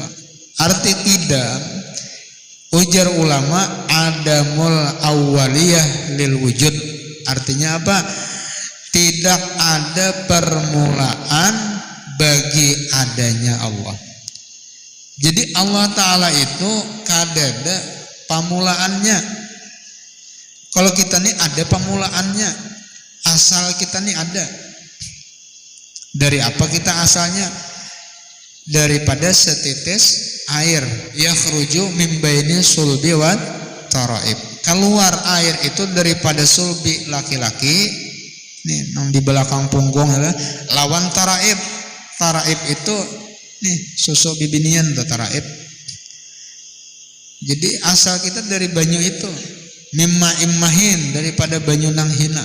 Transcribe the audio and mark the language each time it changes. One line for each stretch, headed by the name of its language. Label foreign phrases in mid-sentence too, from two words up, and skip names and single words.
Banjar: Arti qidam ujar ulama
Arabic: عدم الأولية للوجود.
Indonesian: Artinya apa? Tidak ada permulaan bagi adanya Allah.
Banjar: Jadi Allah Ta'ala itu kadada pamulaannya. Kalau kita nih ada pamulaannya, asal kita nih ada. Dari apa kita asalnya? Daripada setitis air,
Arabic: يخرج من بين الصلب والترائب.
Banjar: Keluar air itu daripada sulbi laki-laki, nih yang di belakang punggung adalah lawan taraib. Taraib itu nih susu bibinian tuh taraib. Jadi asal kita dari banyu itu,
Arabic: من ماء مهين,
Banjar: daripada banyu nang hina.